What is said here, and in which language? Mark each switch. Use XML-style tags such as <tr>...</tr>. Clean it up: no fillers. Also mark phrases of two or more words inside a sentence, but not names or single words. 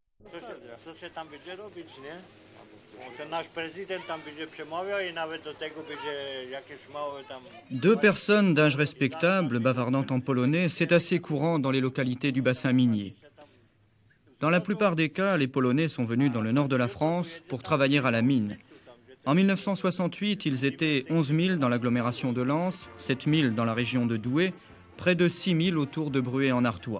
<pl>Co się tam będzie robić, nie? Ten nasz prezydent tam będzie przemawiał i nawet do tego będzie jakieś małe tam...</pl> <fr>Deux personnes d'âge respectable bavardant en polonais, c'est assez courant dans les localités du bassin minier. Dans la plupart des cas, les Polonais sont venus dans le nord de la France pour travailler à la mine. En 1968, ils étaient 11 000 dans l'agglomération de Lens, 7 000 dans la région de Douai, près de 6 000 autour de Bruay en Artois.</fr>